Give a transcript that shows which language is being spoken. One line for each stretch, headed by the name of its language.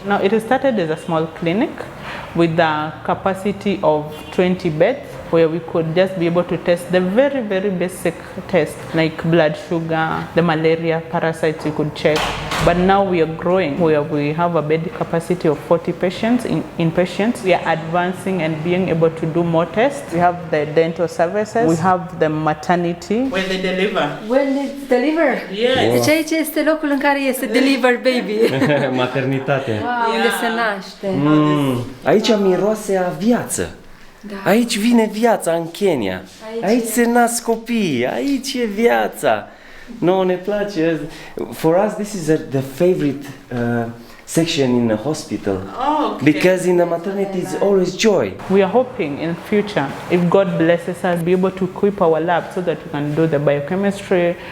English: Now, it started as a small clinic with a capacity of 20 beds, where we could just be able to test the very, very basic tests like blood sugar, the malaria parasites we could check. But now we are growing, where we have a bed capacity of 40 patients, inpatients. We are advancing and being able to do more tests. We have the dental services. We have the maternity. Where they deliver. When they deliver? Yes.
Romanian: Deci aici este locul în care este
English: deliver baby.
Romanian: Maternitate. Wow, unde se naște. Aici miroase a viață. Da. Aici vine viața în Kenya. Aici se nasc copii. Aici e viața. No, ne place.
English: For us, this is the favorite section in the hospital. Oh, okay. Because in the maternity it's always joy. We are hoping in future, if God blesses us, be able to equip our lab so that we can do the biochemistry.